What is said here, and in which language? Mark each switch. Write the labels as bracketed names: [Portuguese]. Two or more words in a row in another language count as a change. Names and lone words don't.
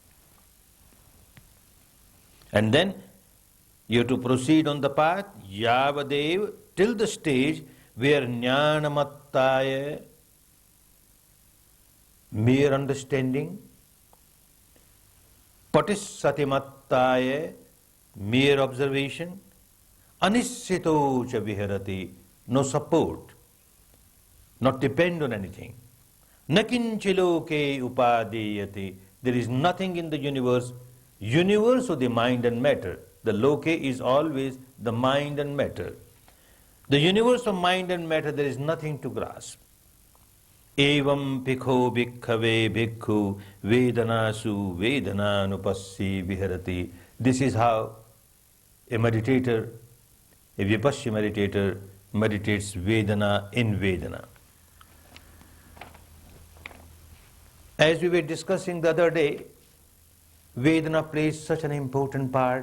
[English] And then you have to proceed on the path, Yavadev, till the stage where Jnanamattaya, mere understanding, Patissatimattaya, mere observation, [Pali] Anissito cha viharati, [English] no support, not depend on anything. [Pali] Nakinchiloke upadeyati, [English] there is nothing in the universe of the mind and matter. The loke is always the mind and matter. The universe of mind and matter, there is nothing to grasp. [Pali] Evam pikho bhikkhave bhikkhu vedanasu vedananupassi viharati. [English] This is how a meditator, a vipassana meditator, meditates Vedana in Vedana. As we were discussing the other day, Vedana plays such an important part.